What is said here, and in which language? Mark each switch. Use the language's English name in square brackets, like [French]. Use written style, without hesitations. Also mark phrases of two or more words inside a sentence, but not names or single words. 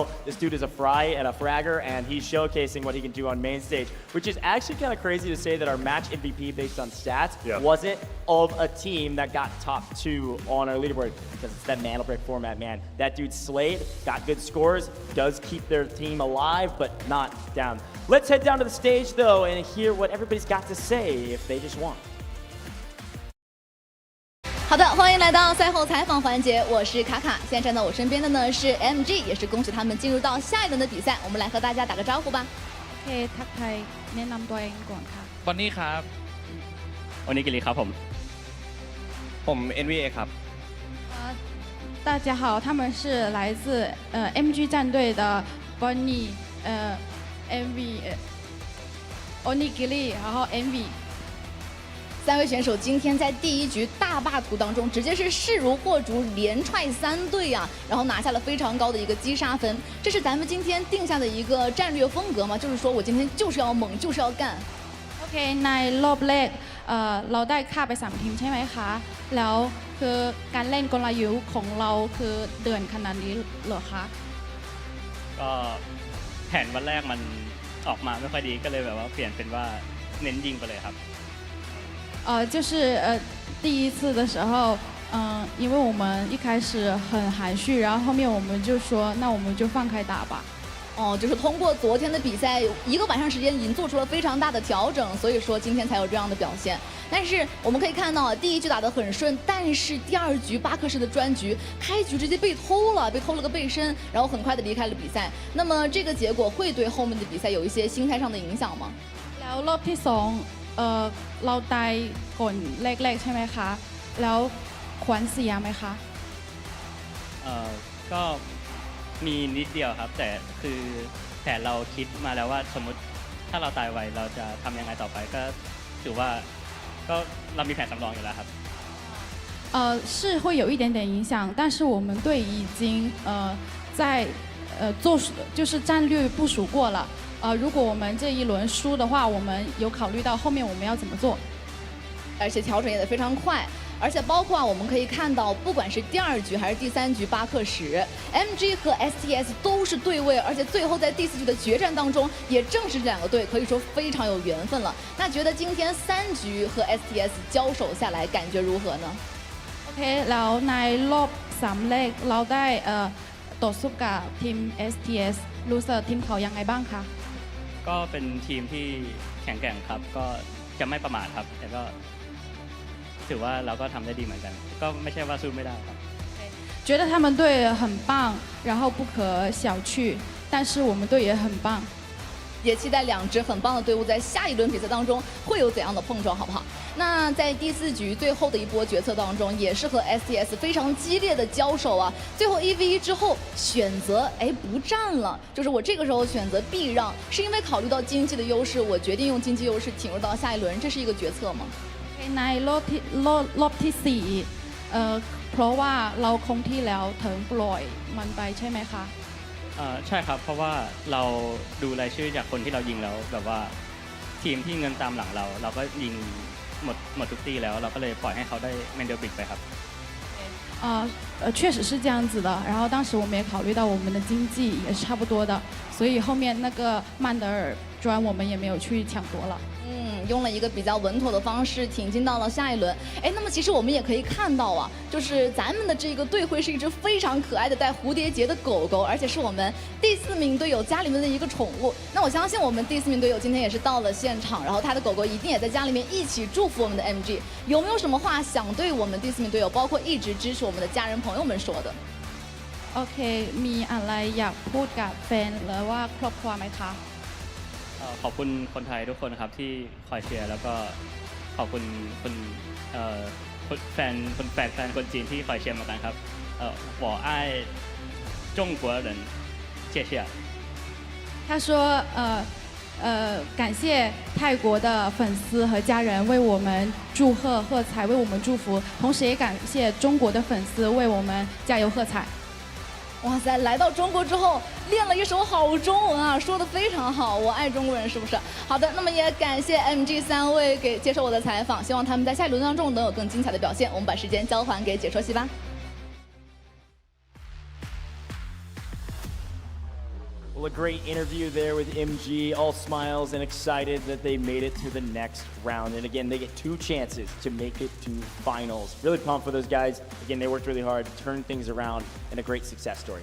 [English] This dude is a fry and a fragger, and he's showcasing what he can do on main stage, which is actually kind of crazy to say that our match MVP based on stats wasn't of a team that got top 2 on our leaderboard, because it's that Mandal Brick format, man. That dude slayed, got good scores, does keep their team alive, but not down. Let's head down to the stage, though, and hear what everybody's got to say if they just won. [Chinese] 好的，欢迎来到赛后采访环节，我是卡卡。现在站在我身边的呢是 MG， 也是恭喜他们进入到下一轮的比赛。我们来和大家打个招呼吧。 [Thai] โอเคทักทายแนะนำตัวเองก่อนค่ะ บอนนี่ครับโอนิกิริครับผม NVA ครับ [Chinese] 大家好，他们是来自MG 战队的 Bonnie MV Onigiri， 然后 MV。 3位选手今天在第1局大霸图当中，直接是势如破竹，连踹3队啊，然后拿下了非常高的一个击杀分。这是咱们今天定下的一个战略风格吗？就是说我今天就是要猛，就是要干。 [Thai] โอเคในรอบแรกเราได้ฆ่าไป3ทีมใช่ไหมคะแล้วคือการเล่นกลยุทธ์ของเราคือเดือนขนาดนี้เหรอคะ ก็แผนวันแรกมันออกมาไม่ค่อยดีก็เลยแบบว่าเปลี่ยนเป็นว่าเน้นยิงไปเลยครับ [Chinese] 就是第一次的时候因为我们一开始很含蓄，然后后面我们就说那我们就放开打吧。哦，就是通过昨天的比赛1个晚上时间已经做出了非常大的调整，所以说今天才有这样的表现。但是我们可以看到第1局打得很顺，但是第2局巴克式的专局开局直接被偷了个背身，然后很快的离开了比赛。那么这个结果会对后面的比赛有一些心态上的影响吗？ [Thai] แล้วรอบที่2เราตายก่อนแรกๆใช่ไหมคะแล้วขวัญเสียไหมคะ ก็มีนิดเดียวครับแต่คือแผนเราคิดมาแล้วว่าสมมติถ้าเราตายไวเราจะทำยังไงต่อไปก็ถือว่าก็เรามีแผนสำรองอยู่แล้วครับ [Chinese] 是会有一点点影响，但是我们队已经在做就是战略部署过了。如果我们这一轮输的话，我们有考虑到后面我们要怎么做，而且调整也得非常快。而且包括我们可以看到，不管是第2局还是第3局巴克什 ，MG 和 STS 都是对位，而且最后在第4局的决战当中，也正是这2个队可以说非常有缘分了。那觉得今天3局和 STS 交手下来，感觉如何呢 [Thai] OK แล้วในรอบ3เลขเราได้ต่อสู้กับทีม STS รู้สึกทีมเขายังไงบ้างคะ ก็เป็นทีมที่แข็งแกร่งครับก็จะไม่ประมาทครับแต่ก็ถือว่าเราก็ทำได้ดีเหมือนกันก็ไม่ใช่ว่าสู้ไม่ได้ครับ [Chinese] 觉得他们队很棒然后不可小觑但是我们队也很棒也期待2支很棒的队伍在下一轮比赛当中会有怎样的碰撞，好不好？那在第4局最后的一波决策当中，也是和 STS 非常激烈的交手啊。最后1v1之后选择不战了，就是我这个时候选择避让，是因为考虑到经济的优势，我决定用经济优势挺入到下一轮，这是一个决策吗？ [Thai] ในรอบที่4เพราะว่าเราคงที่แล้วถึงปล่อยมันไปใช่ไหมคะ ใช่ครับเพราะว่าเราดูรายชื่อจากคนที่เรายิงแล้วแบบว่าทีมที่เงินตามหลังเราก็ยิงหมดทุกตีแล้วเราก็เลยปล่อยให้เขาได้เมนเดลบิกไปครับ [Chinese] 确实是这样子的然后当时我们也考虑到我们的经济也是差不多的所以后面那个曼德尔砖我们也没有去抢夺了用了一个比较稳妥的方式挺进到了下一轮。那么其实我们也可以看到啊，就是咱们的这个队徽是一只非常可爱的带蝴蝶结的狗狗，而且是我们第4名队友家里面的一个宠物。那我相信我们第4名队友今天也是到了现场，然后他的狗狗一定也在家里面一起祝福我们的 MG。有没有什么话想对我们第4名队友，包括一直支持我们的家人朋友们说的 [Thai] OK มีอะไรอยากพูดกับแฟนหรือว่าครอบครัวไหมคะ ขอบคุณคนไทยทุกคนครับที่คอยเชียร์แล้วก็ขอบคุณแฟนคนจีนที่คอยเชียร์เหมือนกันครับ [Chinese] 我爱中国人谢谢他说感谢泰国的粉丝和家人为我们祝贺喝彩为我们祝福同时也感谢中国的粉丝为我们加油喝彩哇塞，来到中国之后练了一手好中文啊，说得非常好，我爱中国人是不是？好的，那么也感谢 MG 3位接受我的采访，希望他们在下一轮当中能有更精彩的表现。我们把时间交还给解说席吧。 [English] Well, a great interview there with MG, all smiles and excited that they made it to the next round. And again, they get 2 chances to make it to finals. Really pumped for those guys. Again, they worked really hard, turned things around, and a great success story.